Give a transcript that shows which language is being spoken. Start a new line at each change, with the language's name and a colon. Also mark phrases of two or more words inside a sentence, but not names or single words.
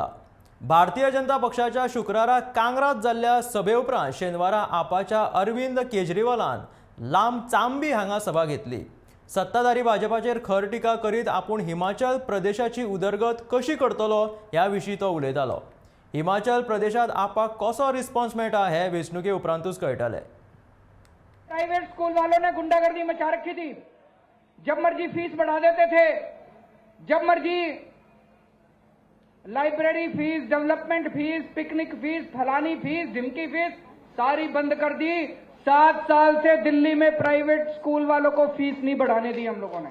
Konkani: भारतीय जनता पक्षाच्या शुक्रारा कांगरात जाल्ल्या सभे उपरांत शेनवारा आपाच्या अरविंद केजरीवालान लांब चांबी हांगा सभा घेतली। सत्ताधारी भाजपाचेर खर टिका करीत आपूण हिमाचल प्रदेशाची उदरगत कशी करतलो ह्या विशीं तो उलयतालो। हिमाचल प्रदेशात आपाक कसो रिस्पॉन्स मेळटा हे वेंचणुके उपरांतूच कळटले।
Hindi: प्राइवेट स्कूल वालों ने गुंडागर्दी मचा रखी थी, जब मर्जी फीस बढ़ा देते थे, जब मर्जी लाइब्रेरी फीस, डेवलपमेंट फीस, पिकनिक फीस, फलानी फीस, ढिमकी फीस सारी बंद कर दी। 7 साल से दिल्ली में प्राइवेट स्कूल वालों को फीस नहीं बढ़ाने दी हम लोगों ने।